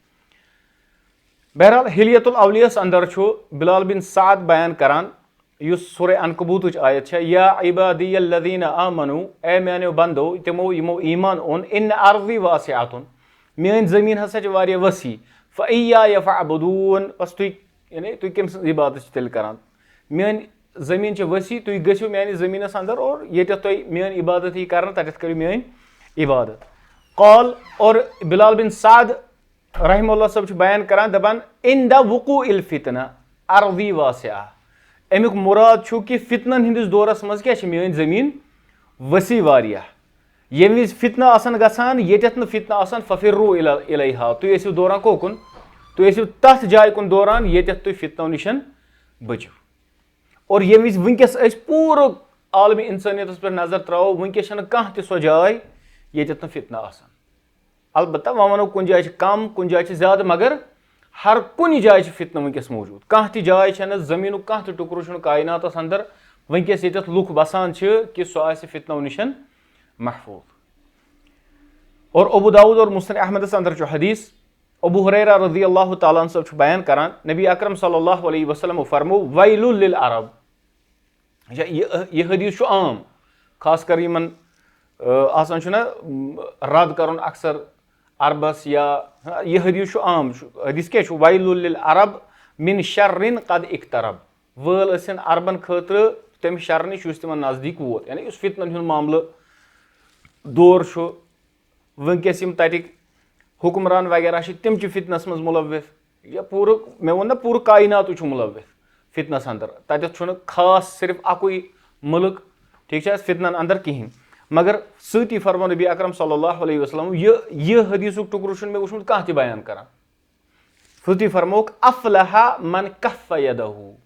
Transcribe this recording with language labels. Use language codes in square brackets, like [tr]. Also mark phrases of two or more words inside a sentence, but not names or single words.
[ks] बहरहाल हिलियतुल अवलियस अंदर बिलाल बिन साद बयान करान युस सूरह अनकबूत आयत [ar] يا عبادي الذين آمنوا [ks] ए म्यानो बंदो तिमो यमो ईमान ओन [ar] إن أرضي واسعة [ks] میٲنۍ زٔمیٖن ہسا چھِ واریاہ وسیع [ar] فَإِيَّايَ فَاعْبُدُونَ [ks] بس تُہۍ کٔمۍ سٕنٛز عبادت چھِ تیٚلہِ کران میٲنۍ زٔمیٖن چھِ ؤسیع تُہۍ گٔژھِو میانہِ زٔمیٖنس اندر اور ییٚتٮ۪تھ تۄہہِ میٲنۍ عبادت یی کرنہٕ تتٮ۪تھ کٔرِو میٲنۍ عبادت قال اور بِلال بِن سعد [ar] رحمہ اللہ [ks] صٲب چھُ بیان کران دپان [ar] اِندا وقوع الفتنہ ارضی واسعہ [ks] امیُک مُراد چھُ کہِ فتنن ہٕنٛدِس دورس منٛز کیاہ چھِ میٲنۍ زٔمیٖن ؤسیع واریاہ ییٚمہِ وِزِ فتنہٕ آسان گژھان ییٚتٮ۪تھ نہٕ فتنہٕ آسان [ar] ففروا الیہا [ks] تُہۍ ٲسِو دوران کوکُن تُہۍ ٲسِو تتھ جایہِ کُن دوران ییٚتٮ۪تھ تُہۍ فتنو نِش بٔچِو اور ییٚمہِ وِزِ وٕنکیٚس أسۍ پوٗرٕ عالمی اِنسٲنیتس پٮ۪ٹھ نظر تراوو وٕنکیٚس چھنہٕ کانٛہہ تہِ سۄ جاے ییٚتٮ۪تھ نہٕ فتنہٕ آسان البتہ وۄنۍ ونو کُنہِ جایہِ چھِ کم کُنہِ جایہِ چھِ زیادٕ مگر ہر کُنہِ جایہِ چھِ فتنہٕ وٕنکیٚس موٗجوٗد کانٛہہ تہِ جاے چھنہٕ زٔمیٖنُک کانٛہہ تہِ ٹُکرٕ چھُنہٕ کایناتس اندر وٕنکیٚس ییٚتٮ۪تھ لُکھ بسان چھِ کہِ سُہ آسہِ فتنو نِش محفوظ اور ابو داؤد اور مسند احمدس اندر چھُ حدیث ابو ہریرہ [ar] رضی اللہ تعالیٰ [ks] صٲب چھُ بیان کران نبی اکرم [ar] صلی اللہ علیہ وسلم [ks] فرمو [ar] ویل للعرب [ks] یہِ حدیث چھُ عام خاص کر یِمن آسان چھُنہ رد کرُن اکثر عربس یا یہِ حدیث چھُ عام حدیث کیاہ چھُ [ar] ویل للعرب من شرن قد اقترب [ks] وٲل ٲسِن عربن خٲطرٕ تمہِ شر نِش یُس تِمن نزدیٖک ووت یعنی یُس فتنن ہُنٛد معاملہٕ دور چھُ وٕنکیٚس یِم تتِکۍ حُکمران وغیرہ چھِ تِم چھِ فتنس منٛز مُلوث یا پوٗرٕ مےٚ ووٚن نہ پوٗرٕ کایناتٕے چھُ مُلوث فتنس اندر تتٮ۪تھ چھُنہٕ خاص صرف اکُے مُلک ٹھیٖک چھا فتنن اندر کِہینۍ مگر سۭتی فرمو نبی اکرم [ar] صلی اللہ علیہ وسلم [ks] یہِ حدیثُک ٹُکرٕ چھُنہٕ مےٚ وٕچھمُت کانٛہہ تہِ بیان کران سۭتی فرموکھ [ar] افلح من کف یدہو